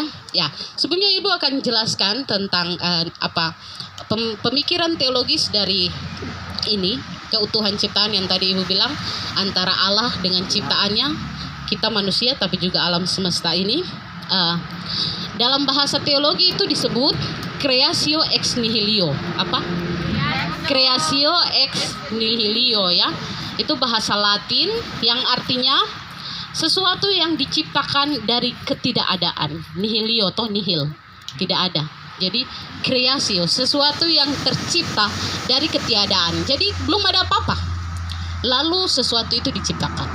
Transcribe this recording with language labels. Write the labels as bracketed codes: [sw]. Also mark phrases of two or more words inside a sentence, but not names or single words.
[id] Ya, sebelumnya Ibu akan jelaskan tentang pemikiran teologis dari ini, keutuhan ciptaan yang tadi Ibu bilang, antara Allah dengan ciptaannya, kita manusia tapi juga alam semesta ini. Dalam bahasa teologi itu disebut [la] creatio ex nihilo. [id] Apa? [la] Creatio ex nihilo ya. [id] Itu bahasa Latin yang artinya sesuatu yang diciptakan dari ketidakadaan. Nihilio atau nihil, tidak ada. Jadi kreasio, sesuatu yang tercipta dari ketiadaan. Jadi belum ada apa-apa, lalu sesuatu itu diciptakan.